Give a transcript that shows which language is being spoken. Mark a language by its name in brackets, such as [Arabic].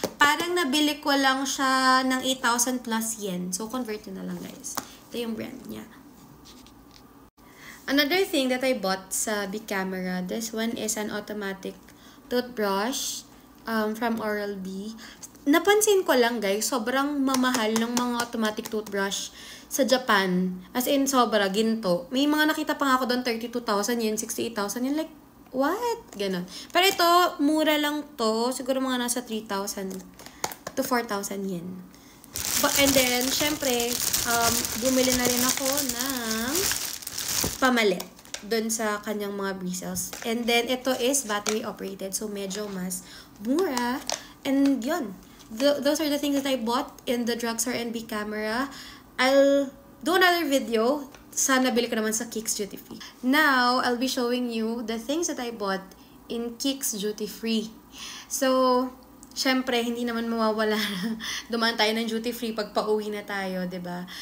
[Filipino] Parang nabili ko lang siya ng 8,000 plus yen. So, convert na lang, guys. Ito yung brand niya. [English] Another thing that I bought [Filipino] sa big camera, [English] this one is an automatic toothbrush from Oral-B. [Filipino] Napansin ko lang, guys, sobrang mamahal ng mga automatic toothbrush sa Japan. As in, sobra, ginto. May mga nakita pa nga ako doon, 32,000 yen, 68,000 yen. Like, what? Ganon. Pero ito, mura lang to. Siguro mga nasa 3,000 to 4,000 yen. And then, syempre, bumili na rin ako ng pamalit doon sa kanyang mga bristles. [English] And then, ito is battery operated. So, [Filipino] medyo mas mura. And yun. [English] Those are the things that I bought in the drugstore and big camera. I'll do another video [Filipino] sa nabili ko naman sa [English] Kicks Duty Free. Now, I'll be showing you the things that I bought in Kicks Duty Free. [Filipino] So, syempre, hindi naman mawawala na dumaan tayo ng duty free pag pauwi na tayo, 'di ba?